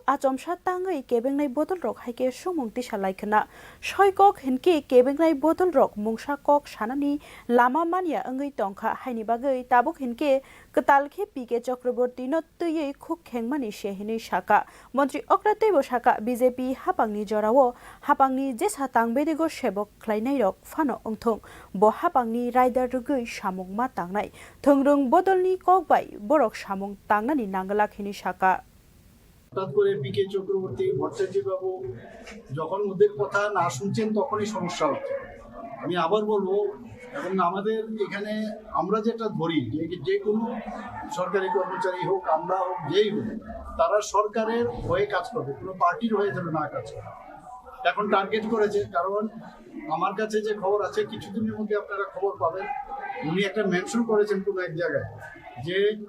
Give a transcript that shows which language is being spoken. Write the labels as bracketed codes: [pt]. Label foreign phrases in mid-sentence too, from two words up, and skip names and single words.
[trp] achomsa tangwi kebengnai bodolrok haike songmung tisalaikna soikok hinki kebengnai bodolrok mungsa kok sanani lama mania angwi tongkha haini bagwi tabuk hinki ktalkhe PK no tui khukkhengmani sehini Saka Mantri Okra teibo Saka BJP Haphangni jorao Haphangni Jesa tangbedigo sebok khwlainairok phano ongthong bo Haphangni raida rwgwi samung ma tangnai thwngrwng bodolni kokbai borok samung tangnani nanglak hini Saka [bn] হঠাৎ করে পিকে চক্রবর্তী ভট্টাচার্য বাবু যখন ওদের কথা না শুনছেন তখনই সমস্যা হচ্ছে আমি আবার বলবো এবং আমাদের এখানে আমরা যেটা ধরি যে কোনো সরকারি কর্মচারী হোক আমরা হোক যেই হোক তারা সরকারের হয়ে কাজ করবে কোনো পার্টির হয়ে যাবে না কাজ করে এখন টার্গেট করেছে কারণ আমার কাছে যে খবর আছে কিছুদিনের মধ্যে আপনারা খবর পাবেন উনি একটা মেনশন করেছেন কোনো এক জায়গায় যে